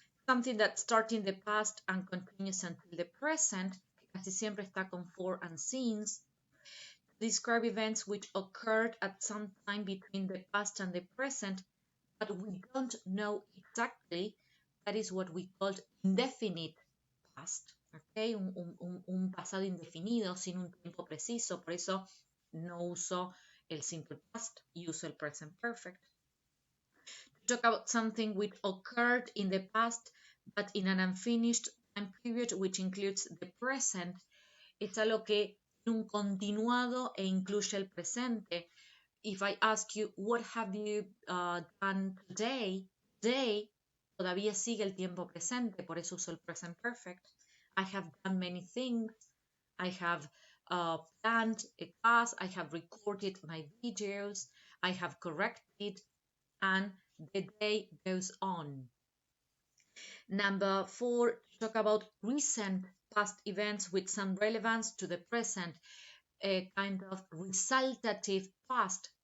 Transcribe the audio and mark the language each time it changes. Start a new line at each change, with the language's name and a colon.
English: Something that starts in the past and continues until the present,
Spanish: casi siempre está con
English: for and since. Describe events which occurred at some time between the past and the present, but we don't know exactly. That is what we call indefinite past. Okay?
Spanish: Un pasado indefinido sin un tiempo preciso. Por eso no uso el simple past, uso el present perfect.
English: To talk about something which occurred in the past but in an unfinished time period which includes the present,
Spanish: es algo que tiene un continuado e incluye el presente.
English: If I ask you, what have you done today? Today
Spanish: todavía sigue el tiempo presente, por eso uso el present perfect.
English: I have done many things. I have planned a class. I have recorded my videos. I have corrected, and the day goes on. Number 4, talk about recent past events with some relevance to the present, a kind of resultative past.